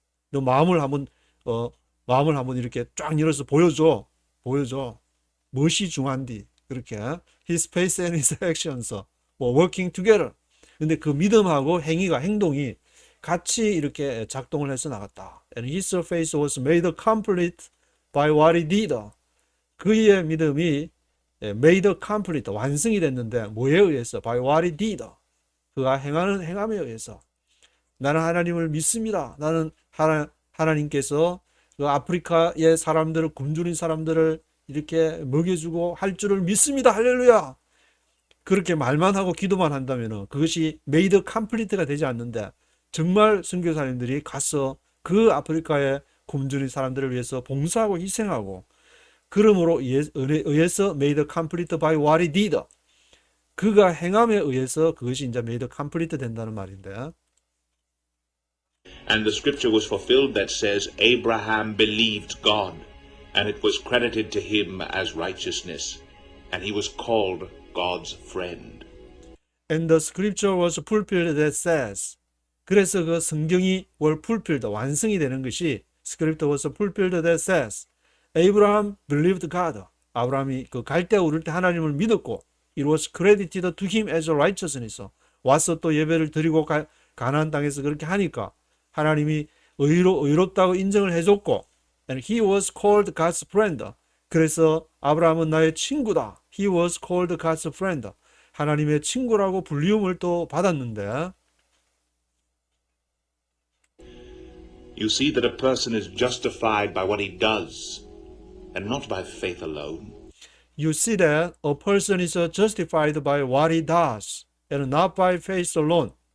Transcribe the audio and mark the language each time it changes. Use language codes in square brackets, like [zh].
[ko] 너 마음을 한번 이렇게 쫙 열어서 보여줘 무엇이 중요한디 그렇게 [en] his faith and his actions were working together. [ko] 근데 그 믿음하고 행동이 같이 이렇게 작동을 해서 나갔다. [en] And his faith was made complete by what he did. [ko] 그의 믿음이 [en] made complete [ko] 완성이 됐는데 뭐에 의해서? [en] by what he did. [ko] 그가 행하는 행함에 의해서. 나는 하나님을 믿습니다. 나는 하나님께서 그 아프리카의 사람들을 굶주린 사람들을 이렇게 먹여주고 할 줄을 믿습니다. 할렐루야. 그렇게 말만 하고 기도만 한다면 그것이 made complete가 되지 않는데 정말 선교사님들이 가서 그 아프리카의 굶주린 사람들을 위해서 봉사하고 희생하고 그러므로 의해서 [en] made complete by what he did. [ko] 그가 행함에 의해서 그것이 이제 [en] made complete [ko] 된다는 말인데. [en] And the scripture was fulfilled that says, Abraham believed God, and it was credited to him as righteousness, and he was called God's friend. And the scripture was fulfilled that says. [ko] 그래서 그 성경이 [en] were fulfilled, [ko] 완성이 되는 것이 [en] scripture was fulfilled that says. Abraham believed God. [ko] 아브라함이 그 갈대아 오를 때 하나님을 믿었고 [en] it was credited to him as righteousness. [ko] 와서 또 예배를 드리고 가나안 땅에서 그렇게 하니까 하나님이 의롭다고 인정을 해줬고 [en] and he was called God's friend. [ko] 그래서 아브라함은 나의 친구다. [en] He was called God's friend. [ko] 하나님의 친구라고 불리움을 또 받았는데 [en] You see that a person is justified by what he does and not by faith alone. You see that a person is justified by what he does and not by faith alone.